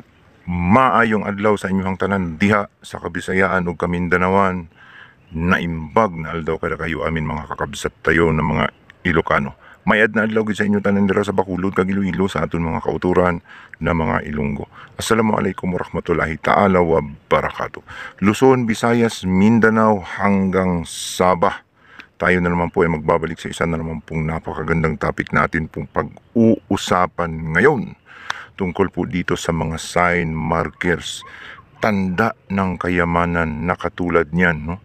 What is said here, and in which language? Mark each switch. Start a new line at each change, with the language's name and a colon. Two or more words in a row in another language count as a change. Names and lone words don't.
Cebuano: Maayong adlaw sa inyong tanan diha sa Kabisayaan ug Kamindanawan.
Iloko: Naimbag na adlaw kada kayo amin mga kakabsat tayo ng mga Ilocano.
Hiligaynon: Mayad na adlaw gid sa inyong tanan dira sa Bacolod kag Iloilo sa aton mga kauturan na mga Ilonggo.
Arabic: السلام عليكم ورحمة الله تعالى وبركاته.
Filipino: Luzon, Visayas, Mindanao hanggang Sabah. Tayo na naman po ay magbabalik sa isa na naman pong napakagandang topic natin pong pag-uusapan ngayon. Tungkol po dito sa mga
English: sign, markers,
Filipino: tanda ng kayamanan na katulad niyan, no?